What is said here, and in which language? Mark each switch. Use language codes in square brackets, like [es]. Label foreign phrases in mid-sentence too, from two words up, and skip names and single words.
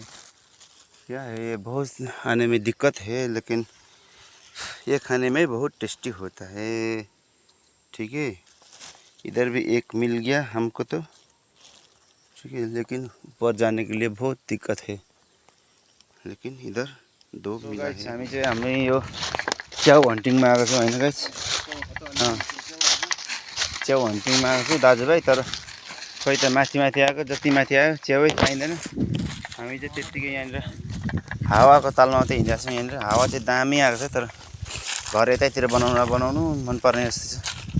[hi] क्या है, बहुत आने में दिक्कत है लेकिन ये खाने में बहुत टेस्टी होता है। ठीक है, इधर भी एक मिल गया हमको तो। ठीक है, लेकिन ऊपर जाने के लिए बहुत दिक्कत है। लेकिन इधर दो मिला है। [ne] हामी यो च्याउ हन्टिङमा आएको छौँ होइन गाइस। च्याउ हन्टिङमा आएको छु दाजुभाइ, तर खोइ त माथि आएको, जति माथि आयो च्याउै पाइँदैन। हामी चाहिँ त्यत्तिकै यहाँनिर हावाको तालमा मात्रै हिँडिरहेको छौँ। यहाँनिर हावा चाहिँ दामी आएको छ, तर घर यतैतिर बनाउनु मनपर्ने जस्तो छ।